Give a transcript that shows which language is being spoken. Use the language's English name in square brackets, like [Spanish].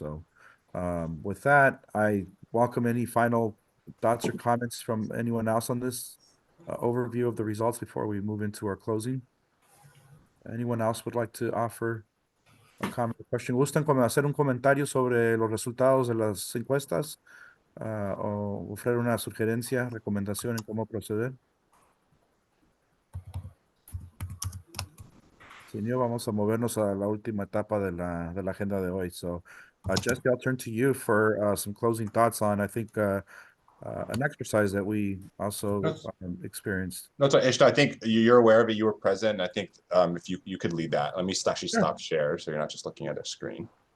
[English] So with that, I welcome any final thoughts or comments from anyone else on this overview of the results before we move into our closing. Anyone else would like to offer a comment or question? [Spanish] ¿Gustan hacer un comentario sobre los resultados de las encuestas o ofrecer una sugerencia, recomendación en cómo proceder? Señor, vamos a movernos a la última etapa de la agenda de hoy. [English] So, Jesse, I'll turn to you for some closing thoughts on, I think, an exercise that we also Yes. experienced. No, so Ishta, I think you're aware of it. You were present. I think if you could lead that. Let me actually Sure. stop share so you're not just looking at a screen.